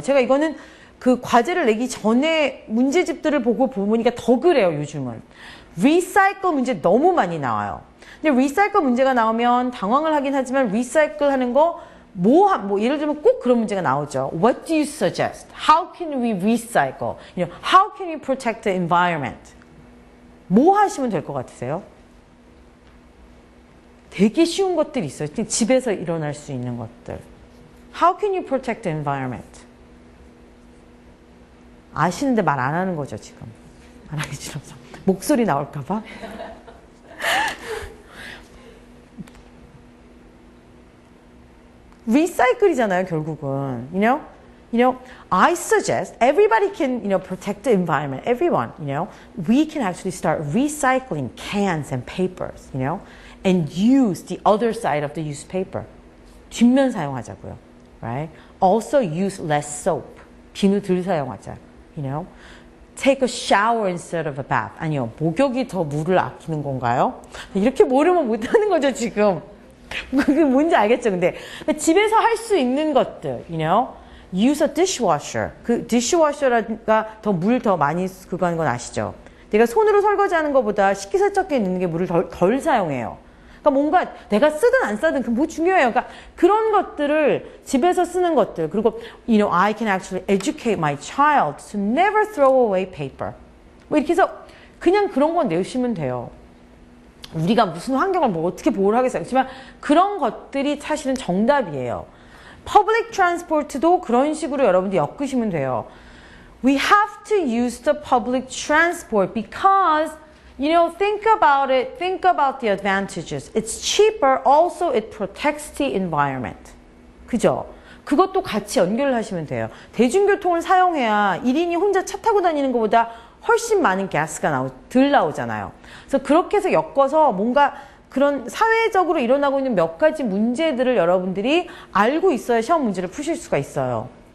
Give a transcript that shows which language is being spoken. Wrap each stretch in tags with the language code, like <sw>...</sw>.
<ko>제가 이거는 그 과제를 내기 전에 문제집들을 보니까 더 그래요, 요즘은. 리사이클 문제 너무 많이 나와요. 근데 리사이클 문제가 나오면 당황을 하긴 하지만 리사이클 하는 거 뭐 예를 들면 꼭 그런 문제가 나오죠.</ko> <en>What do you suggest? How can we recycle? How can we protect the environment?</en> <ko>뭐 하시면 될 것 같으세요? 되게 쉬운 것들이 있어요. 집에서 일어날 수 있는 것들.</ko> <en>How can you protect the environment?</en> <ko>아시는데 말 안 하는 거죠, 지금. 말하기 싫어서. 목소리 나올까 봐. 리사이클이잖아요, 결국은.</ko> <en>You know, I suggest everybody can, protect the environment. Everyone, we can actually start recycling cans and papers, and use the other side of the used paper.</en> <ko>뒷면 사용하자고요, right?</ko> <en>Also use less soap. 비누 덜 사용하자, Take a shower instead of a bath.</en> <ko>아니요, 목욕이 더 물을 아끼는 건가요? 이렇게 모르면 못하는 거죠, 지금. 그게 뭔지 알겠죠? 근데 집에서 할 수 있는 것들, use a dishwasher. 그 dishwasher가 더 물 더 많이 그거 하는 건 아시죠? 내가 손으로 설거지하는 것보다 식기세척기에 넣는 게 물을 덜 사용해요. 그러니까 뭔가 내가 쓰든 안 쓰든 그 뭐 중요해요. 그러니까 그런 것들을 집에서 쓰는 것들.</ko> <en>그리고 I can actually educate my child to never throw away paper.</en> <ko>뭐 이렇게 해서 그냥 그런 건 내시면 돼요. 우리가 무슨 환경을 뭐 어떻게 보호를 하겠어요. 그렇지만 그런 것들이 사실은 정답이에요. Public transport 도 그런 식으로 여러분들 엮으시면 돼요.</ko> <en>We have to use the public transport because, think about it. Think about the advantages. It's cheaper. Also, it protects the environment. 그죠?</en> <ko>그것도 같이 연결을 하시면 돼요. 대중교통을 사용해야 1인이 혼자 차 타고 다니는 것보다 훨씬 많은 가스가 덜 나오잖아요. 그래서 그렇게 해서 엮어서 뭔가 그런 사회적으로 일어나고 있는 몇 가지 문제들을 여러분들이 알고 있어야 시험 문제를 푸실 수가 있어요.</ko>